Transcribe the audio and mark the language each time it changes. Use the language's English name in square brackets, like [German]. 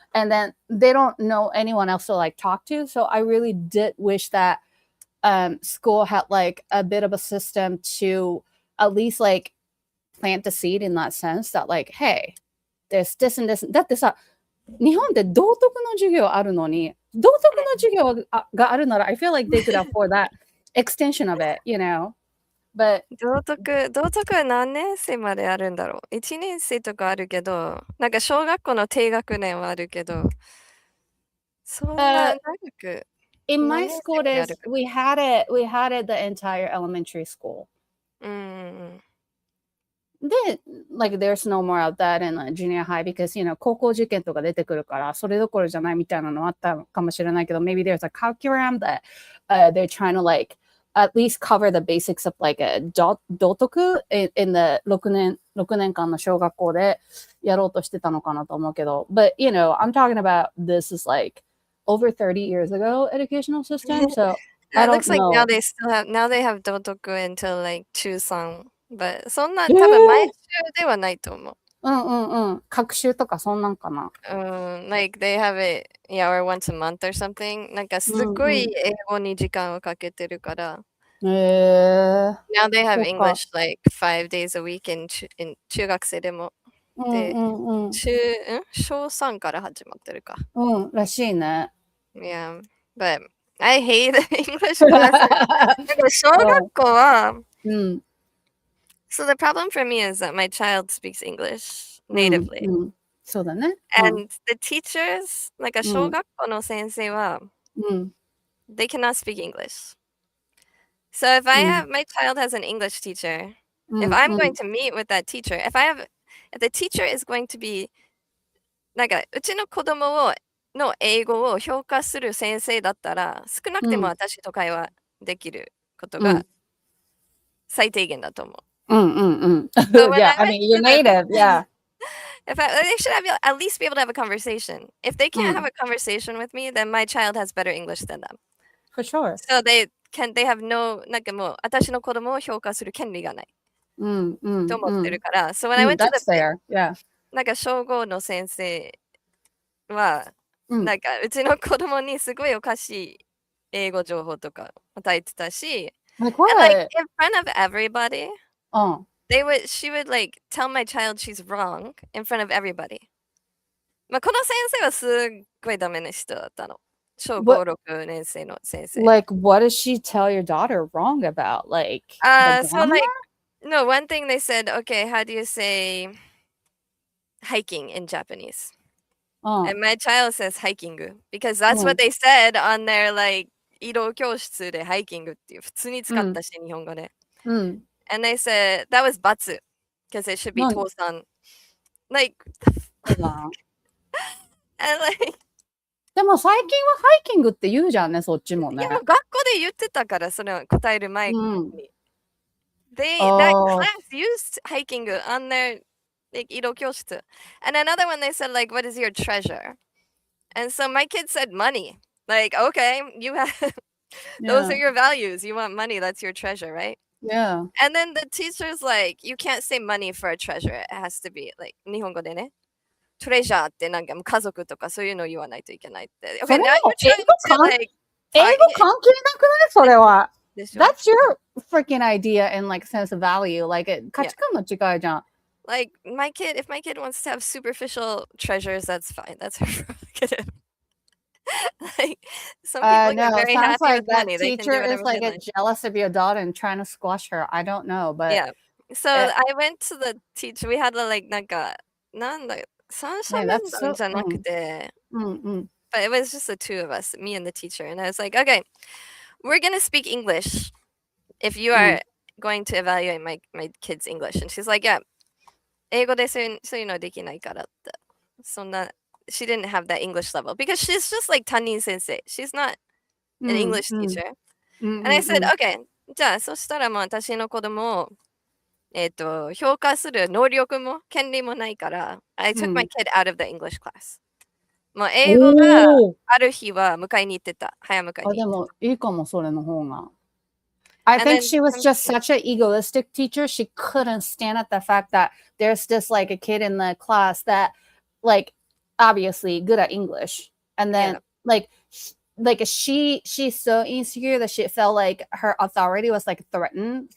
[English] And then they don't know anyone else to like talk to. So I really did wish that school had like a bit of a system to at least like plant the seed in that sense that like, hey, there's this and this. [Japanese] だってさ、日本って道徳の授業あるのに、道徳の授業があるなら [English] I feel like they could afford that extension of it, you know? But [Japanese] 道徳は何年生まであるんだろう ?1 年生とかあるけど、なんか小学校の低学年はあるけど、そんな長く。 [English] In my school, we had it the entire elementary school. [Japanese] で、 [English] like there's no more of that in junior high because, [Japanese] 高校受験とか出てくるから、それどころじゃないみたいなのあったかもしれないけど、 [English] maybe there's a curriculum that they're trying to like at least cover the basics of like a 道徳 in the [Japanese] 6年間の小学校でやろうとしてたのかなと思うけど、 [English] but I'm talking about this is like over 30 years ago educational system, so I It looks don't like know. now they have 道徳 until like 中3 but [Japanese] そんな多分毎週ではないと思う。学習とかそんなんかな。 [English] like they have it, yeah, or once a month or something. [Japanese] なんかすごい英語に時間をかけてるから。 [English] Now they have English like 5 days a week in [Japanese] 中学生でも。で、小3から始まってるか。らしいね。 [English] Yeah, but I hate English classes. [Japanese] なんか小学校は、 [English] So the problem for me is that my child speaks English natively. [Japanese] そうだね。 [English] And the teachers, [Japanese] なんか小学校の先生は、 [English] they cannot speak English. So if my child has an English teacher, if I'm going to meet with that teacher, if the teacher is going to be [Japanese] なんかうちの子供の英語を評価する先生だったら、少なくても私と会話できることが最低限だと思う。 [English] Yeah, I mean, you're native, yeah. They should at least be able to have a conversation. If they can't have a conversation with me, then my child has better English than them. For sure. So they have no [Japanese] なんかもう私の子供を評価する権利がない。と思ってるから。So when I went to [English] the [Japanese] なんか小5の先生は、なんかうちの子供にすごいおかしい英語情報とか与えてたし、 [English] Like and like what? in front of everybody, she would like tell my child she's wrong in front of everybody. [Japanese] まあこの先生はすっごいダメな人だったの。小5、6年生の先生。 [English] Like what does she tell your daughter wrong about? Like the so like, no, one thing they said, okay, how do you say hiking in Japanese? And my child says hiking because that's what they said on their like [Japanese] 移動教室でハイキングっていう普通に使ったし、日本語で。 [English] And they said that was 罰 because it should be 倒産。 Like, and like [Japanese] でも最近はハイキングって言うじゃんね、そっちもね。いや、学校で言ってたから、それを答える前に。 [English] That class used hiking on their like 移動教室。 And another one they said like, what is your treasure? And so my kid said money. Like, okay, you have those are your values. You want money, that's your treasure, right? Yeah. And then the teacher's like, you can't say money for a treasure. It has to be like [Japanese] 日本語でね。トレジャーってなんか家族とかそういうのを言わないといけないって。 [English] Okay, now you're trying to like [Japanese] 英語関係なくないそれは。 [English] That's your freaking idea and like sense of value. [Japanese] Like 価値観の違いじゃん。 [English] Like if my kid wants to have superficial treasures, that's fine. That's her prerogative. Like some people get very happy like with money. That teacher is like jealous of your daughter and trying to squash her. I don't know, but yeah. So I went to the teacher. We had like [Japanese] なんかなんだ三者面談じゃなくて [English] but it was just the two of us, me and the teacher, and I was like, okay, we're gonna speak English if you are going to evaluate my kid's English. And she's like, yeah. [Japanese] 英語でそういうのできないからって。そんな [English] she didn't have that English level because she's just like 担任先生. She's not an English teacher. And I said, okay, [Japanese] じゃあそしたらもう私の子供を評価する能力も権利もないから、 [English] I took my kid out of the English class. [Japanese] もう英語がある日は迎えに行ってた。早迎えに。でもいいかもそれの方が。 [English] I think she was just such an egoistic teacher. She couldn't stand at the fact that there's just like a kid in the class that like obviously good at English. And then like she's so insecure that she felt like her authority was like threatened.